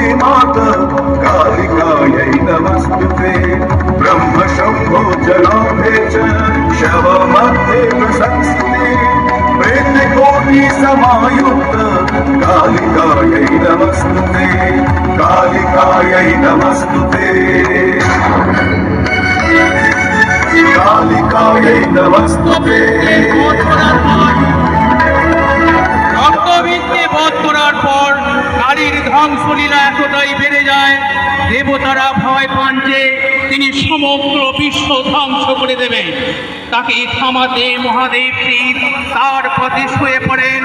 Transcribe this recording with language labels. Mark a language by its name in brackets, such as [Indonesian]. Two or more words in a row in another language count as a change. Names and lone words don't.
[Sanskrit] माता कालिकायै नमस्तुते ब्रह्म शंभो जलाभे च शवमध्ये प्रशंसिते प्रेतकोटि समायुक्त कालिकायै नमस्तुते कालिकायै नमस्तुते कालिकायै नमस्तुते। [Bangla] রক্তবীজকে বধ করার পর কালীর ধ্বংসলীলা এতটাই বেড়ে যায়, দেবতারা ভয় পান যে তিনি সমগ্র বিশ্ব ধ্বংস করে দেবেন। তাকে থামাতে মহাদেব শিব তার পথে শুয়ে পড়েন।